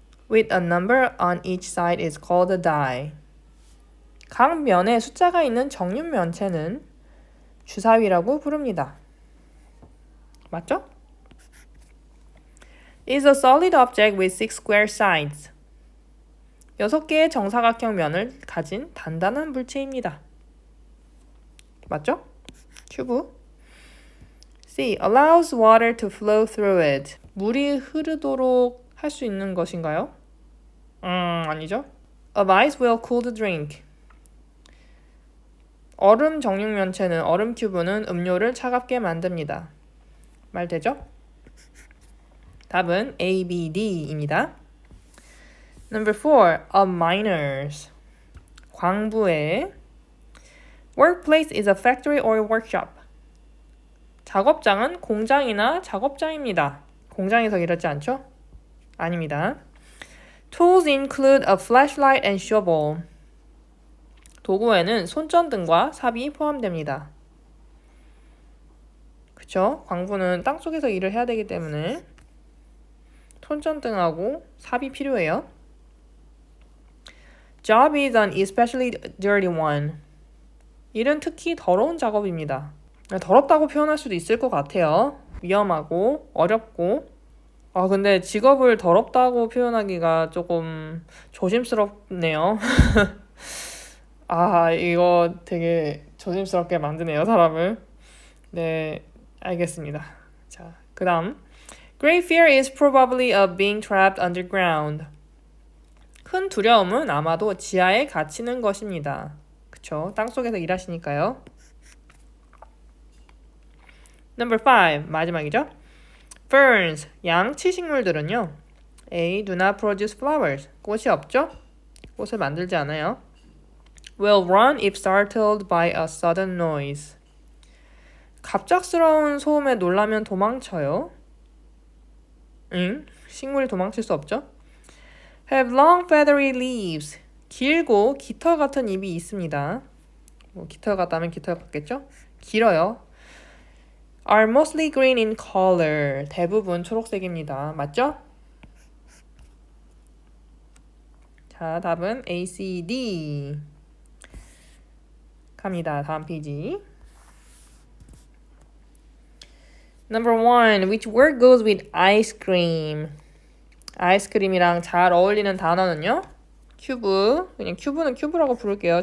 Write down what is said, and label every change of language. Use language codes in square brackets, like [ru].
[en] With a number on each side is called a die. [ko] 각 면에 숫자가 있는 정육면체는 주사위라고 부릅니다. 맞죠? [en] Is a solid object with 6 square sides. [ko] 6개의 정사각형 면을 가진 단단한 물체입니다. 맞죠? 큐브. C. [en] Allows water to flow through it. [ko] 물이 흐르도록 할 수 있는 것인가요? 아니죠. [en] Of ice will cool the drink. [ko] 얼음 정육면체는 얼음 큐브는 음료를 차갑게 만듭니다. 말 되죠? 답은 A, B, D입니다. [en] Number 4. Of miners. [ko] 광부의 [en] Workplace is a factory or workshop. [ko] 작업장은 공장이나 작업장입니다. 공장에서 일하지 않죠? 아닙니다. [en] Tools include a flashlight and shovel. [ko] 도구에는 손전등과 삽이 포함됩니다. 그쵸? 광부는 땅속에서 일을 해야 되기 때문에 손전등하고 삽이 필요해요. [en] Job is an especially dirty one. [ko] 일은 특히 더러운 작업입니다. 더럽다고 표현할 수도 있을 것 같아요. 위험하고 어렵고. 근데 직업을 더럽다고 표현하기가 조금 조심스럽네요. 이거 되게 조심스럽게 만드네요, 사람을. 네, 알겠습니다. 자, 그 다음. [en] Great fear is probably of being trapped underground. [ko] 큰 두려움은 아마도 지하에 갇히는 것입니다. 그쵸? 땅속에서 일하시니까요. [en] Number 5, [ko] 마지막이죠. Ferns, 양치 식물들은요. [en] A. Do not produce flowers. [ko] 꽃이 없죠? 꽃을 만들지 않아요. [en] Will run if startled by a sudden noise. [ko] 갑작스러운 소음에 놀라면 도망쳐요. 식물이 도망칠 수 없죠. [en] Have long feathery leaves. [ko] 길고 깃털 같은 잎이 있습니다. 깃털 같다면 깃털 같겠죠? 길어요. [en] Are mostly green in color. [ko] 대부분 초록색입니다. 맞죠? 자, 답은 A, C, D. 갑니다. 다음 페이지. [en] Number 1. Which word goes with ice cream? [ko] 아이스크림이랑 잘 어울리는 단어는요? 큐브. 그냥 큐브는 큐브라고 부를게요.